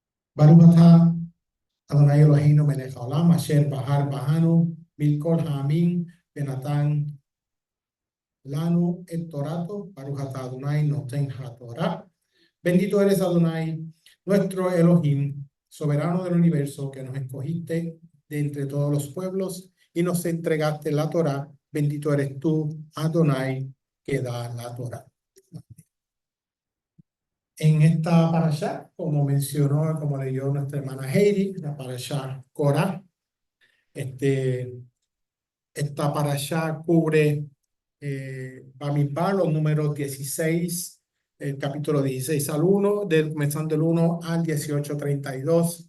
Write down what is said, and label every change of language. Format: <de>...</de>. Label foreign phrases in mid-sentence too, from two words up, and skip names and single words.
<he>ברוך אתה אדוני אלוהינו מלך העולם אשר בחר בנו מכל העמים ונתן לנו את תורתו ברוך אתה אדוני נותן התורה.</he> <es>Bendito eres Adonai, nuestro Elohim, soberano del universo, que nos escogiste de entre todos los pueblos y nos entregaste la Torá. Bendito eres tú, Adonai, que da la Torá. En esta parashá, como mencionó, como leyó nuestra hermana Heidi, la parashá Korah, esta parashá cubre Bamidbar, los números 16, el capítulo 16 al 1, comenzando del 1 al 18:32.</es>